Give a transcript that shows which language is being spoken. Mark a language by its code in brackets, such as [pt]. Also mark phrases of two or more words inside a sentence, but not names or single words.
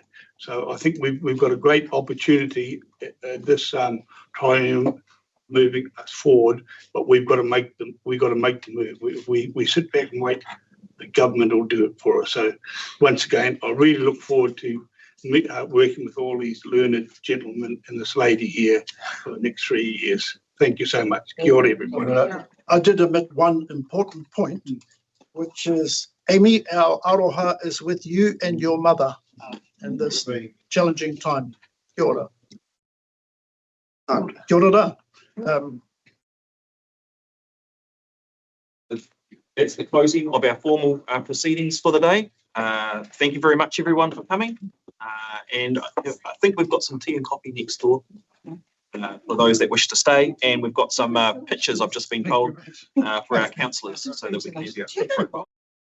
[en] So I think we've got a great opportunity at this triennium moving us forward, but we've got to make the move. We sit back and wait, the government will do it for us. So once again, I really look forward to working with all these learned gentlemen and this lady here for the next 3 years. Thank you so much. [mi] Kia ora, [en] everybody. I did omit one important point, which is, Amy, our aroha is with you and your mother in this challenging time. [mi] Kia ora. Kia ora rā. [en] That's the closing of our formal proceedings for the day. Thank you very much, everyone, for coming. And I think we've got some tea and coffee next door for those that wish to stay. And we've got some pictures, I've just been told, for our councillors so that we can have your profile.